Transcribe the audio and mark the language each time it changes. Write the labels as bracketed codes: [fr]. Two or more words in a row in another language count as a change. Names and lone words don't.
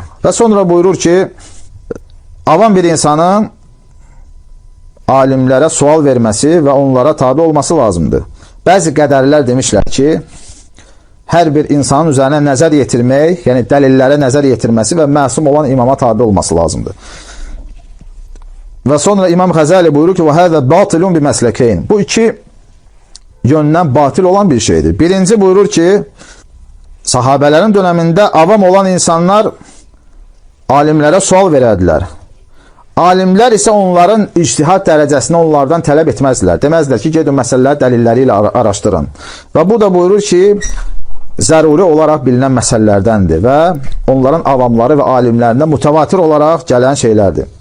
[az] Və sonra buyurur ki, avam bir insanın alimlərə sual verməsi və onlara tabi olması lazımdır. Bəzi qədərlər demişlər ki, hər bir insanın üzərinə nəzər yetirmək, yəni dəlillərə nəzər yetirməsi və məsum olan imama tabi olması lazımdır. Və sonra İmam Xəzali buyurur ki, [ar] وَهَذَا بَاطِلٌ بِمَسْلَكَيْنِ. [az] Bu iki yöndən batil olan bir şeydir. Birinci buyurur ki, sahabələrin dönəmində avam olan insanlar alimlərə sual verədilər. Alimlər isə onların ictihad dərəcəsini onlardan tələb etməzdilər. Deməzdilər ki, gedin məsələləri dəlilləri ilə araşdırın. Və bu da buyurur ki, zəruri olaraq bilinən məsələlərdəndir və onların avamları və alimlərindən mütəvatir olaraq gələn şeylərdir.